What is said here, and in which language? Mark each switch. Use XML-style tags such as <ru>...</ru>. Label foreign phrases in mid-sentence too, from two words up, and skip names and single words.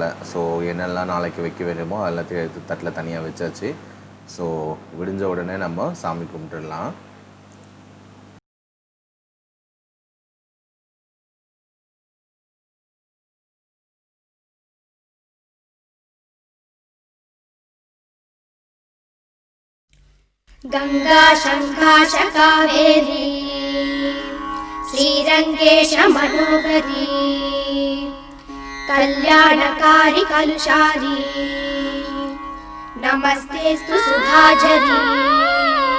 <ta>ஸோ என்னெல்லாம் நாளைக்கு வைக்க வேண்டுமோ எல்லாத்தையும் எடுத்து தட்டில் தனியாக வச்சாச்சு. ஸோ விடிஞ்ச உடனே நம்ம சாமி கும்பிட்டுடலாம்.</ta> <sa>गंगा शंकाश कावेरी श्रीरंगेश मनोहरी कल्याणकारी कलुषारी नमस्तेस्तु सुधाझरी।</sa>